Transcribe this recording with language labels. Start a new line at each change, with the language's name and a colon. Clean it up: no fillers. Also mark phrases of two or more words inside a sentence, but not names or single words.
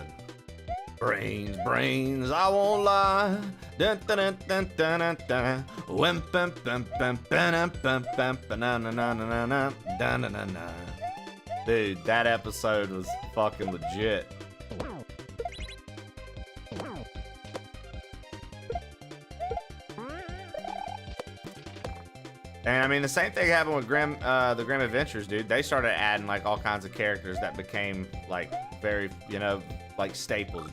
English: Brains, I won't lie. Dun, dun, dun, dun, dun, dun, dun. Wim, bum, bum, bum, bum, bum, bum, banana, na, na, na, na, na, na, na, na. Dude, that episode was fucking legit. And I mean, the same thing happened with the Grim Adventures, dude. They started adding like all kinds of characters that became like very, you know, like staples.